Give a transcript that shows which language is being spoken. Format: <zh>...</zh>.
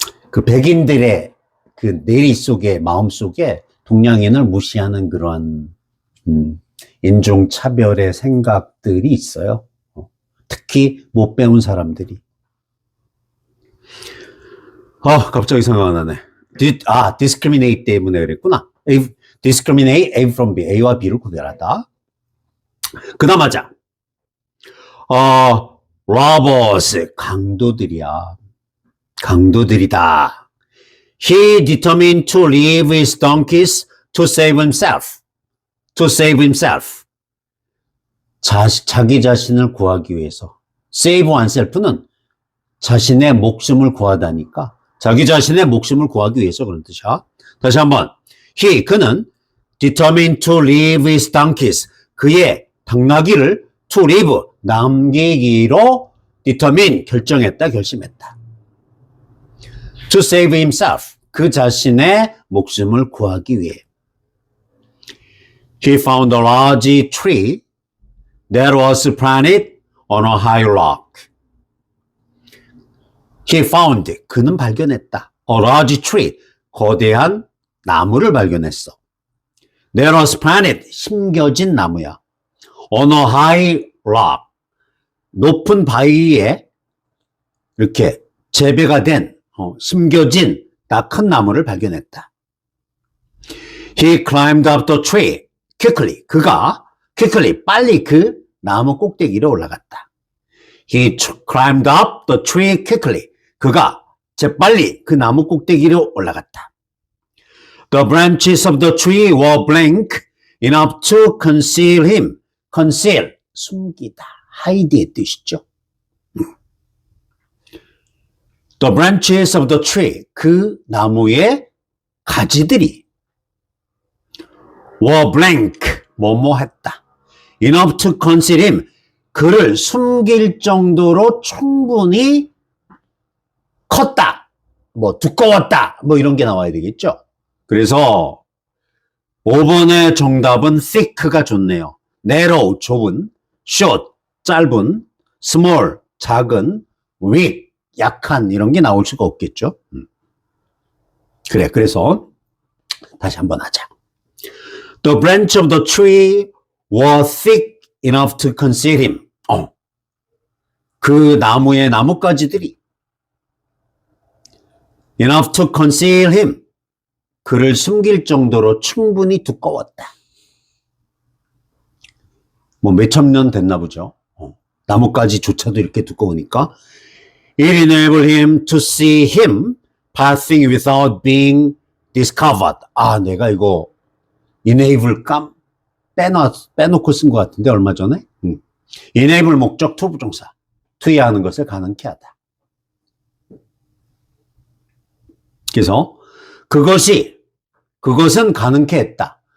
<ko>그 백인들의 그 내리 속에, 마음 속에 동양인을 무시하는 그러한, 인종차별의 생각들이 있어요. 특히 못 배운 사람들이. 갑자기 생각 안 나네. discriminate 때문에 그랬구나.</ko> <en>discriminate A from B,</en> <ko>A와 B를 구별하다. 그 다음 하자. robbers, 강도들이야. 강도들이다.</ko> <en>He determined to leave his donkeys to save himself. To save himself.</en> <ko>자기 자신을 구하기 위해서.</ko> <en>save oneself</en> <ko>는 자신의 목숨을 구하다니까 자기 자신의 목숨을 구하기 위해서 그런 뜻이야. 다시 한번.</ko> <en>그는 determined to leave his donkeys.</en> <ko>그의 당나귀를 to leave, 남기기로 determine, 결심했다.</ko> <en>To save himself,</en> <ko>그 자신의 목숨을 구하기 위해.</ko> <en>He found a large tree that was planted on a high rock. He found,</en> <ko>그는 발견했다.</ko> <en>A large tree,</en> <ko>거대한 나무를 발견했어.</ko> <en>That was planted,</en> <ko>심겨진 나무야.</ko> <en>On a high rock,</en> <ko>높은 바위에 이렇게 재배가 된, 심겨진 큰 나무를 발견했다.</ko> <en>He climbed up the tree quickly.</en> <ko>그가 빨리 그 나무 꼭대기로 올라갔다.</ko> <en>He climbed up the tree quickly.</en> <ko>그가 재빨리 그 나무 꼭대기로 올라갔다.</ko> <en>The branches of the tree were blank enough to conceal him.</en> <ko>conceal, 숨기다, hide의 뜻이죠.</ko> <en>The branches of the tree,</en> <ko>그 나무의 가지들이</ko> <en>were blank,</en> <ko>뭐뭐했다.</ko> <en>enough to conceal him,</en> <ko>그를 숨길 정도로 충분히 컸다, 두꺼웠다, 이런 게 나와야 되겠죠. 그래서 5번의 정답은 thick가 좋네요. narrow, 좁은, short, 짧은, small, 작은, weak, 약한 이런 게 나올 수가 없겠죠. 그래서 다시 한번 하자.</ko> <en>The branch of the tree was thick enough to conceal him.</en> <ko>그 나무의 나뭇가지들이</ko> <en>enough to conceal him.</en> <ko>그를 숨길 정도로 충분히 두꺼웠다. 몇천 년 됐나 보죠. 나뭇가지조차도 이렇게 두꺼우니까.</ko> <en>It enabled him to see him passing without being discovered.</en> <ko>내가 이거 enable 빼놓고 쓴 것 같은데 얼마 전에. enable 목적 to 부정사. 투여하는 것을 가능케 하다. 그래서 그것은 가능케 했다.</ko>